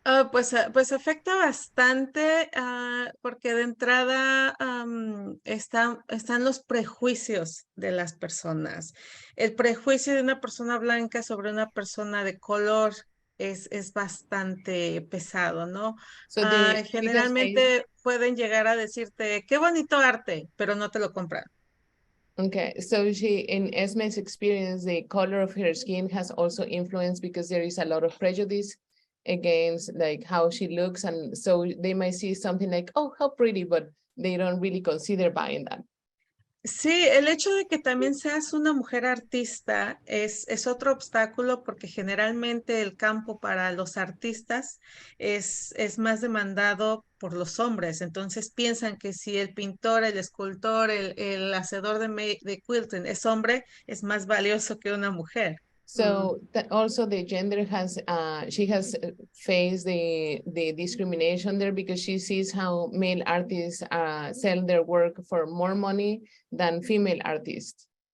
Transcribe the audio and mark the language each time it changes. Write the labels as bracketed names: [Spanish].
[Spanish] Pues afecta bastante porque de entrada están los prejuicios de las personas. El prejuicio de una persona blanca sobre una persona de color es bastante pesado, ¿no? Generalmente pueden llegar a decirte, qué bonito arte, pero no te lo compran. [English] Okay, so in Esme's experience, the color of her skin has also influenced because there is a lot of prejudice against like how she looks, and so they might see something like, oh, how pretty, but they don't really consider buying that. [Spanish] Sí, el hecho de que también seas una mujer artista es otro obstáculo porque generalmente el campo para los artistas es más demandado por los hombres. Entonces piensan que si el pintor, el escultor, el hacedor de quilting es hombre, es más valioso que una mujer. [English] So that also the gender she has faced the discrimination there because she sees how male artists sell their work for more money than female artists.